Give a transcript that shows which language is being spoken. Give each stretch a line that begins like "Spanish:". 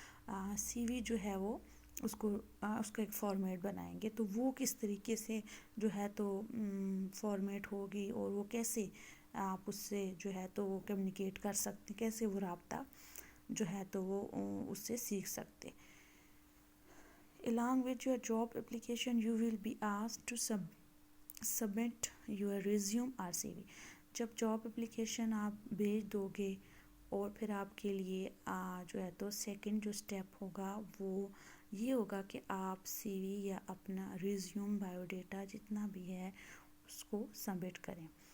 Urdu: آپ سی وی جو ہے وہ اس کا ایک فارمیٹ بنائیں گے. تو وہ کس طریقے سے جو ہے تو فارمیٹ ہوگی اور وہ کیسے آپ اس سے جو ہے تو وہ کمیونیکیٹ کر سکتے، کیسے وہ رابطہ جو ہے تو وہ اس سے سیکھ سکتے.
English: along with your job application you will be asked to submit your resume or CV.
Urdu: جب جاب اپلیکیشن آپ بھیج دو گے اور پھر آپ کے لیے جو ہے تو سیکنڈ جو سٹیپ ہوگا وہ یہ ہوگا کہ آپ سی وی یا اپنا ریزیوم، بایو ڈیٹا جتنا بھی ہے اس کو سبمٹ کریں.